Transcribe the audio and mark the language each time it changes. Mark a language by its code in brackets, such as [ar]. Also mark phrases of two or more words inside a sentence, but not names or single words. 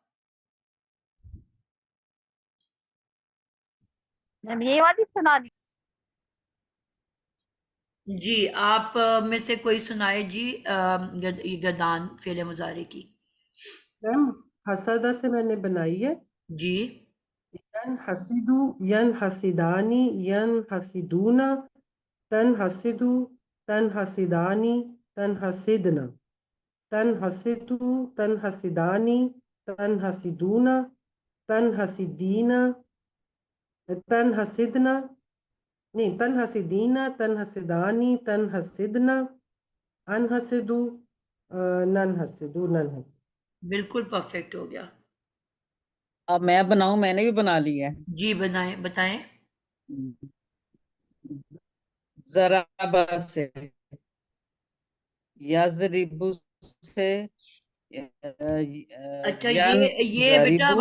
[ur] میم یہ والی سنا دی. جی آپ میں سے کوئی سنائے جی. یہ گدان فعل مضارع کی. میم حسدہ سے میں نے بنائی ہے. جی [ar] ین حسدو ین حسدانی ین حسدونا تن حسدو تن حسدانی تن حسدنا تن حسدو تن حسدانی تن حسدونا تن حسدینا تن حسدنا نہیں تن حسدینا تن حسدانی تن حسدنا ان حسدو نن حسدو نن حسدو. [ur] بالکل پرفیکٹ ہو گیا. اب میں بناؤں، میں نے بھی بنا لی ہے. جی بتائیں. ضربہ سے، یضرب سے، اچھا یہ بیٹا اب